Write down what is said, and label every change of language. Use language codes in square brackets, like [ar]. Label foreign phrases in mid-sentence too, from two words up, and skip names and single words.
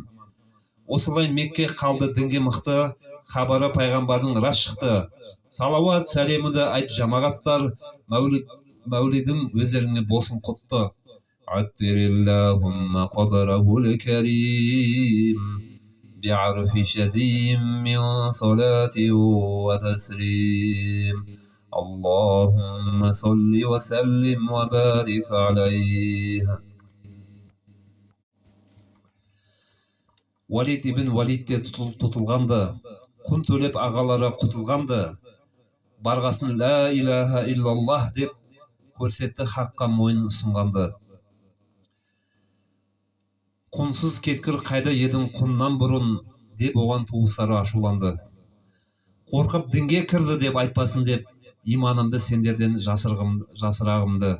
[kk] Осылай Мекке қалды дінге мықты, хабары пайғамбардың рас шықты. Салауат сәлемді айт жамағаттар, мәулидің өздеріңе болсын құтты. [ar] عطر اللهم قبره الكريم بعرف شذي من صلاة وتسليم. اللهم صل وسلم وبارك عليه. [kk] Валид ибн Валидте тұтылғанды, құн төлеп ағалары құтылғанды, барғасын [ar] لا إله إلا الله [kk] деп көрсетті, хаққа мойын ұсынғанды. Құнсыз кеткір қайда едің құннан бұрын деп оған туыстары ашуланды. Қорқып дінге кірді деп айтпасын деп, иманымды сендерден жасырағымды.